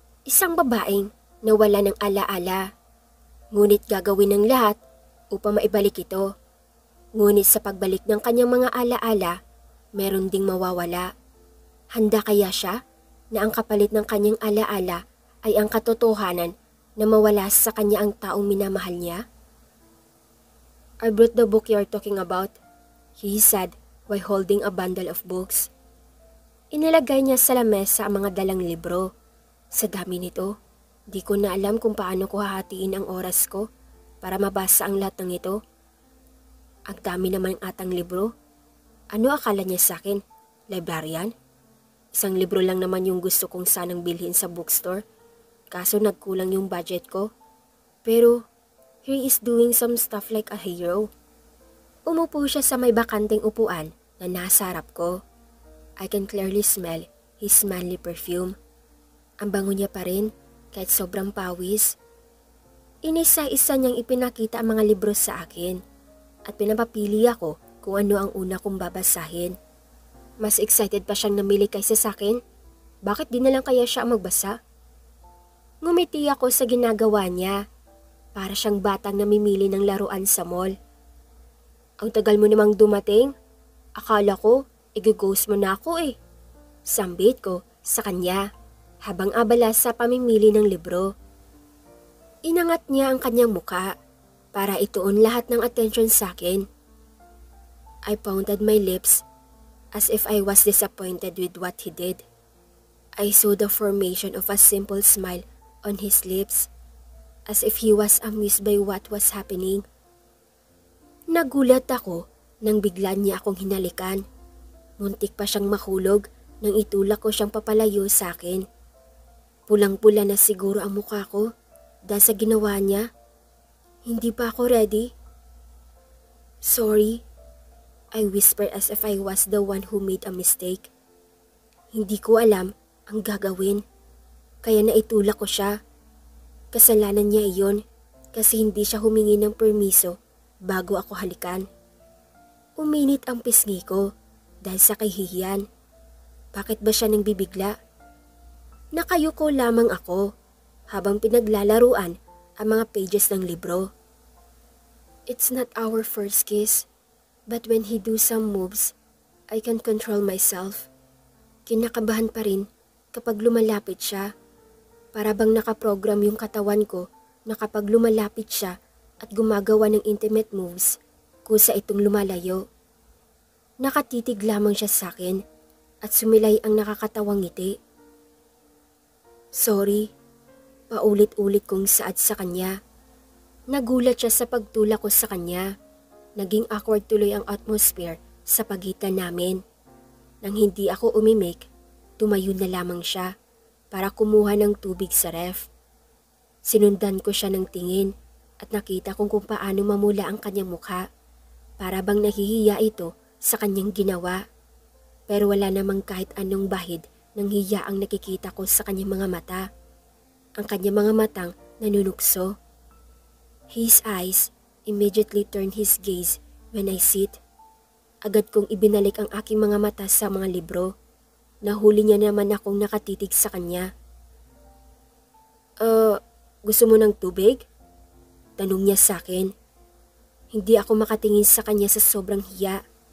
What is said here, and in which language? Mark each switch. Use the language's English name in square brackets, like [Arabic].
[Filipino] Isang babaeng nawala ng alaala, ngunit gagawin ng lahat upang maibalik ito. Ngunit sa pagbalik ng kanyang mga alaala, meron ding mawawala. Handa kaya siya na ang kapalit ng kanyang alaala ay ang katotohanan na mawala sa kanya ang taong minamahal niya? [English] "I brought the book you're talking about," he said while holding a bundle of books. [Filipino] Inilagay niya sa lamesa ang mga dalang libro. Sa dami nito, di ko na alam kung paano ko hahatiin ang oras ko para mabasa ang lahat ng ito. Ang dami naman atang libro. Ano akala niya sa akin? Librarian? Isang libro lang naman yung gusto kong sanang bilhin sa bookstore, kaso nagkulang yung budget ko. Pero [English] he is doing some stuff like a hero. [Filipino] Umupo siya sa may bakanteng upuan na nasa harap ko. [English] I can clearly smell his manly perfume. [Filipino] Ang bango niya pa rin kahit sobrang pawis. Inisa-isa niyang ipinakita ang mga libro sa akin at pinapapili ako kung ano ang una kong babasahin. Mas excited pa siyang namili kaysa sa akin. Bakit di na lang kaya siya magbasa? Ngumiti ako sa ginagawa niya. Para siyang batang namimili ng laruan sa mall. "Ang tagal mo namang dumating. Akala ko, i-ghost mo na ako eh." Sambit ko sa kanya habang abala sa pamimili ng libro. Inangat niya ang kanyang muka para ituon lahat ng atensyon sa akin. [English] I pounded my lips as if I was disappointed with what he did. I saw the formation of a simple smile on his lips, as if he was amused by what was happening. [Filipino] Nagulat ako nang bigla niya akong hinalikan. Muntik pa siyang mahulog nang itulak ko siyang papalayo sa akin. Pulang-pula na siguro ang mukha ko dahil sa ginawa niya. Hindi pa ako ready. [English] "Sorry," I whispered as if I was the one who made a mistake. [Filipino] Hindi ko alam ang gagawin, kaya naitulak ko siya. Kasalanan niya iyon kasi hindi siya humingi ng permiso bago ako halikan. Uminit ang pisngi ko dahil sa kahihiyan. Bakit ba siya nang bibigla? Nakayuko lamang ako habang pinaglalaruan ang mga pages ng libro. [English] It's not our first kiss, but when he do some moves, I can't control myself. [Filipino] Kinakabahan pa rin kapag lumalapit siya. Para bang nakaprogram yung katawan ko na kapag lumalapit siya at gumagawa ng intimate moves, kusa itong lumalayo. Nakatitig lamang siya sa akin at sumilay ang nakakatawang ngiti. "Sorry," paulit-ulit kong saad sa kanya. Nagulat siya sa pagtulak ko sa kanya. Naging awkward tuloy ang atmosphere sa pagitan namin. Nang hindi ako umimik, tumayo na lamang siya para kumuha ng tubig sa ref. Sinundan ko siya ng tingin at nakita kung paano mamula ang kanyang mukha. Para bang nahihiya ito sa kanyang ginawa. Pero wala namang kahit anong bahid ng hiya ang nakikita ko sa kanyang mga mata. Ang kanyang mga matang nanunukso. [English] His eyes immediately turned his gaze when I sit. [Filipino] Agad kong ibinalik ang aking mga mata sa mga libro. Nahuli niya naman akong nakatitig sa kanya. Gusto mo ng tubig?" Tanong niya sa akin. Hindi ako makatingin sa kanya sa sobrang hiya.